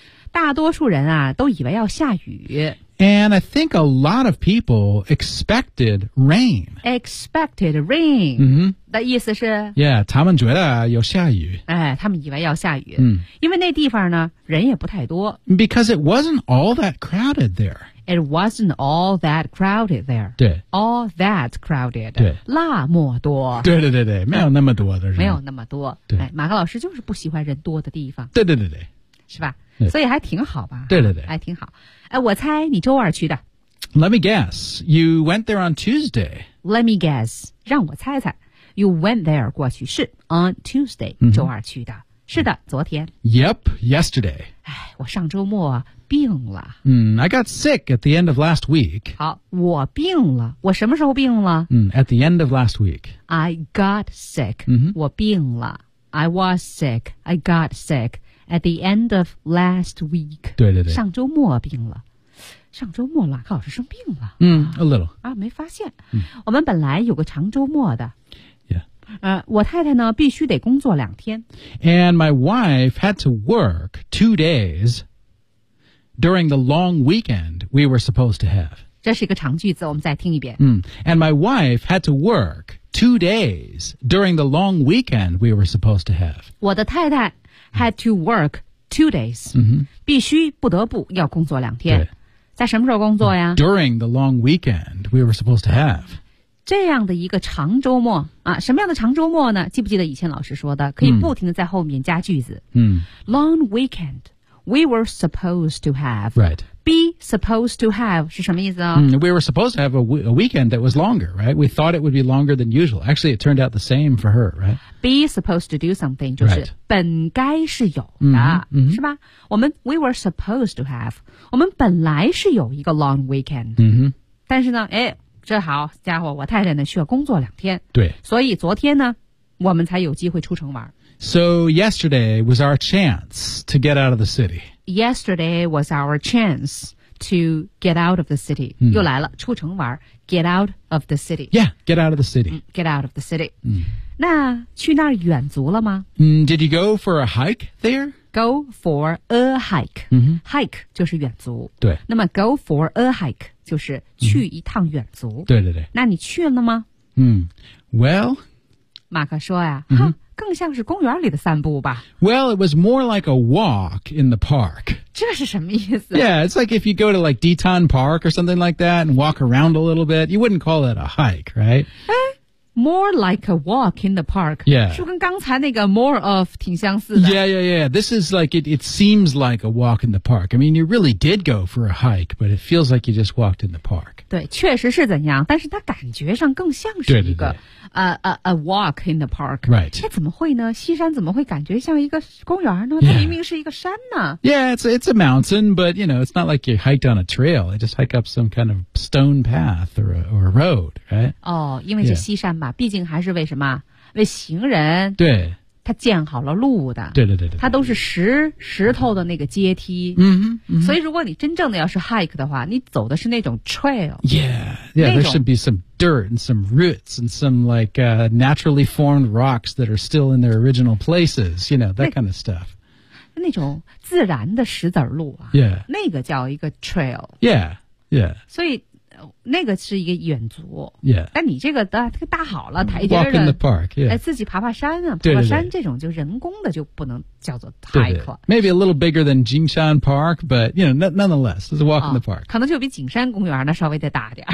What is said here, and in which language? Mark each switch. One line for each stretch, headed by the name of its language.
Chinese: 大多数人啊都以为要下雨。
English: And I think a lot of people expected rain. Expected rain. 嗯哼。
Chinese: 的意思是 Yeah, 他们觉得有下雨。他们以为要下雨。嗯。因为那地方呢人也不太多。
English: Because it wasn't all that crowded there. It wasn't all that crowded there.
Chinese: 对。
English: All that crowded.
Chinese: 对。那么多。对对对对没有那么多的人。没有那么多。对。马克老师就是不喜欢人多的地方。对对对对。是吧所以还挺好吧对对对还挺好我猜你周二去的
English: Let me guess You went there on Tuesday Let me guess
Chinese: 让我猜猜
English: You went there
Chinese: 过去是
English: On Tuesday、 mm-hmm.
Chinese: 周二去的是的昨天
English: Yep, yesterday
Chinese: 我上周末病了、
English: I got sick at the end of last week
Chinese: 好我病了我什么时候病了、
English: At the end of last week I got sick、 mm-hmm.
Chinese: 我病了
English: I was sick I got sickAt the end of last week.
Chinese: 对对对。上周末病了。上周末马克老师生病了。
English: A little.
Chinese: 没发现。我们本来有个长周末的。
English: Yeah.
Chinese: 我太太呢必须得工作两天。
English: And my wife had to work 2 days during the long weekend we were supposed to have.
Chinese: 这是一个长句子我们再听一遍。
English: And my wife had to work 2 days during the long weekend we were supposed to have.
Chinese: 我的太太
English: Had to work 2 days.、 Mm-hmm.
Chinese: 必须不得不要工作两天。在什么时候工作呀
English: ?During the long weekend we were supposed to have.
Chinese: 这样的一个长周末啊什么样的长周末呢记不记得以前老师说的可以不停地在后面加句子。
English: Long weekend we were supposed to have. Right. Be supposed to have
Chinese: 是什么意思啊、
English: We were supposed to have a weekend that was longer, right? We thought it would be longer than usual. Actually, it turned out the same for her, right? Be supposed to do something
Chinese: 就是、
English: right.
Chinese: 本该是有的、是吧我们
English: We were supposed to have
Chinese: 我们本来是有一个 long weekend、但是呢这好家伙我太太呢需要工作两天对所以昨天呢我们才有机会出城玩
English: So yesterday was our chance to get out of the city Yesterday was our chance to get out of the city.、
Chinese: 又来了，出城玩
English: Get out of the city. Yeah, get out of the city.、 get out of the city.、
Chinese: 那去那儿远足了吗、
English: Did you go for a hike there? Go for a hike.、Hike
Chinese: 就是远足。对。那么
English: go for a hike
Chinese: 就是去一趟远足。对对对。那你去了吗、
English: Well,
Chinese: 马克说呀、更像是公园里的散步吧。
English: Well, it was more like a walk in the park. 这是什么意思？ Yeah, it's like if you go to like Deton Park or something like that and walk around a little bit, you wouldn't call it a hike, right? More like a walk in the park. Yeah.
Chinese: 是跟刚才那个 more of 挺相似的。
English: Yeah, yeah, yeah. This is like, it seems like a walk in the park. I mean, you really did go for a hike, but it feels like you just walked in the park.
Chinese: 对，确实是怎样，但是它感觉上更像是一个
English: a walk in the park. Right.
Chinese: 那怎么会呢？西山怎么会感觉像一个公园呢？它明明是一个山呢。
English: Yeah, it's a mountain, but you know, it's not like you hiked on a trail. You just hike up some kind of stone path or a road, right?
Chinese: 哦，因为是西山嘛。毕竟还是为什么为行人对他建好了路的对他都是石头的那个阶梯所以如果你真正的要是 hike 的话你走的是那种 trail
English: yeah there should be some dirt and some roots and some like naturally formed rocks that are still in their original places you know that kind of stuff
Chinese: 那种自然的石子路啊
English: yeah
Chinese: 那个叫一个 trail
English: yeah
Chinese: 所以那个是一个远足
English: yeah
Chinese: 但你这个搭好了台阶
English: 的 walk in the park、yeah.
Chinese: 自己爬爬山啊爬爬山对对对这种就人工的就不能叫做 hike
English: maybe a little bigger than Jingshan Park but you know nonetheless it's a walk、哦、in the park
Chinese: 可能就比景山公园呢稍微再大点